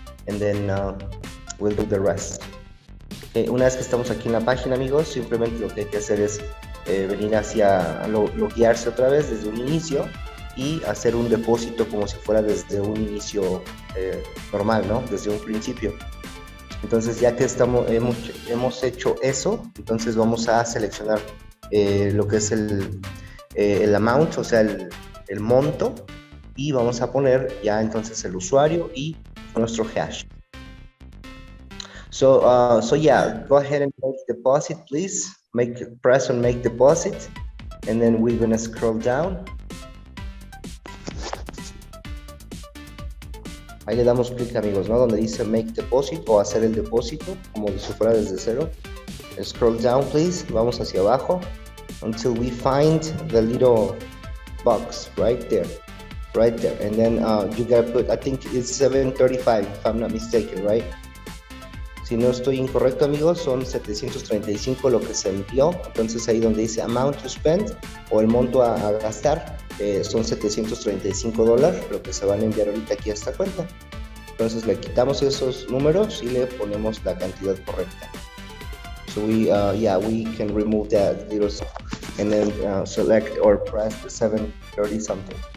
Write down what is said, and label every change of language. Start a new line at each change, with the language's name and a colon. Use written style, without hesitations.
English: And then we'll do the rest.
Spanish: Okay, una vez que estamos aquí en la página, amigos, simplemente lo que hay que hacer es venir hacia loguearse otra vez desde un inicio y hacer un depósito como si fuera desde un inicio normal, ¿no? Desde un principio. Entonces ya que hemos hecho eso, entonces vamos a seleccionar lo que es el amount, o sea el monto, y vamos a poner ya entonces el usuario y nuestro hash.
English: So yeah, go ahead and make deposit, please. Press on make deposit, and then we're gonna scroll down.
Spanish: Ahí le damos clic, amigos, ¿no? Donde dice
English: make deposit
Spanish: o hacer el depósito, como si fuera desde cero.
English: Scroll down, please.
Spanish: Vamos hacia abajo
English: until we find the little box right there. And then you gotta put, I think it's 735 if I'm not mistaken, right?
Spanish: Si no estoy incorrecto, amigos, son 735 lo que se envió. Entonces ahí donde dice
English: amount to spend
Spanish: o el monto a gastar, son $735 lo que se van a enviar ahorita aquí a esta cuenta. Entonces le quitamos esos números y le ponemos la cantidad correcta.
English: So we can remove that little, and then select or press the 730 something.